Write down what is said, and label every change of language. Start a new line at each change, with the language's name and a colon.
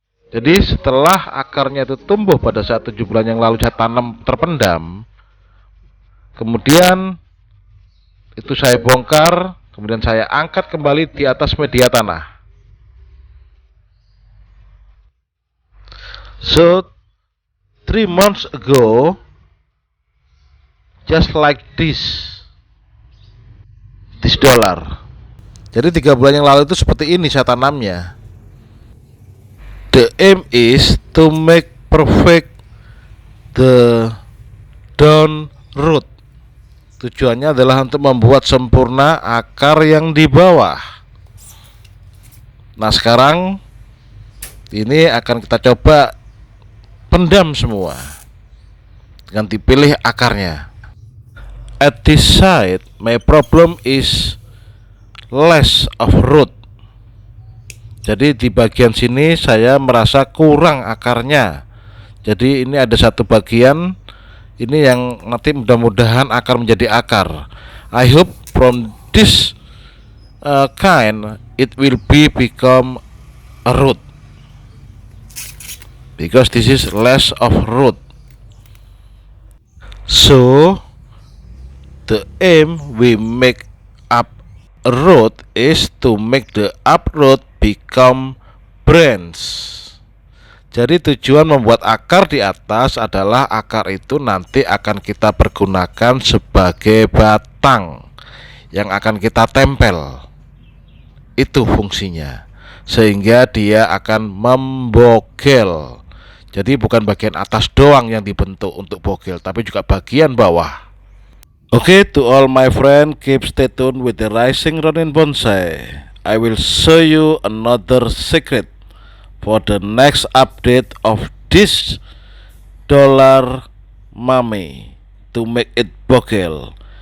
Indonesian: Jadi setelah akarnya itu tumbuh pada saat 7 bulan yang lalu saya tanam terpendam, kemudian itu saya bongkar, kemudian saya angkat kembali di atas media tanah.
English: So 3 months ago, just like this dollar.
Indonesian: Jadi 3 bulan yang lalu itu seperti ini saya tanamnya.
English: The aim is to make perfect the down root.
Indonesian: Tujuannya adalah untuk membuat sempurna akar yang di bawah. Nah sekarang ini akan kita coba pendam semua dengan dipilih akarnya.
English: At this side, my problem is less of root.
Indonesian: Jadi di bagian sini saya merasa kurang akarnya. Jadi ini ada satu bagian ini yang nanti mudah-mudahan akar menjadi akar.
English: I hope from this kind it will become a root. Because this is less of root. So the aim we make up a root is to make the up root become branch.
Indonesian: Jadi tujuan membuat akar di atas adalah akar itu nanti akan kita pergunakan sebagai batang yang akan kita tempel. Itu fungsinya. Sehingga dia akan membogel. Jadi bukan bagian atas doang yang dibentuk untuk bogel, tapi juga bagian bawah.
English: Okay, to all my friend, keep stay tuned with the Rising Ronin Bonsai. I will show you another secret for the next update of this dollar mummy to make it bogel.